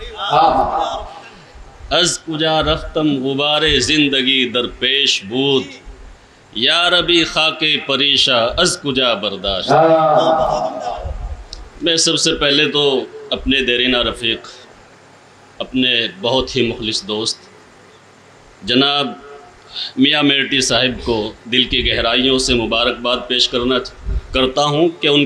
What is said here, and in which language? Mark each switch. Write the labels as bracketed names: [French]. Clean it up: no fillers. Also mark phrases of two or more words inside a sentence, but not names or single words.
[Persian] از کجا رفتم غبار زندگی در پیش بود، یا ربی خاک پریشا از کجا برداشت۔ [Urdu] میں سب سے پہلے تو اپنے دیرینہ رفیق، اپنے بہت ہی مخلص دوست جناب میاں میرٹی صاحب کو دل کی گہرائیوں سے مبارکباد پیش کرتا ہوں کہ